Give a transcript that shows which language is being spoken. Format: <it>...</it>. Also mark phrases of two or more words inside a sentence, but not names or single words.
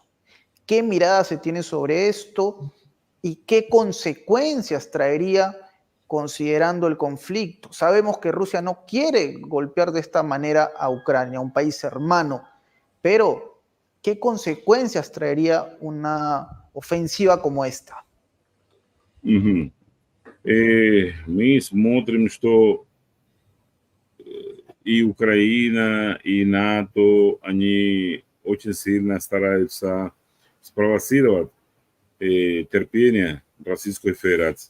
<es>¿Qué mirada se tiene sobre esto y qué consecuencias traería considerando el conflicto? Sabemos que Rusia no quiere golpear de esta manera a Ucrania, un país hermano, pero ¿qué consecuencias traería una ofensiva como esta?</es> <ru>Мы смотрим, что и Украина, и НАТО, они очень сильно стараются спровоцировать терпение Российской Федерации.</ru>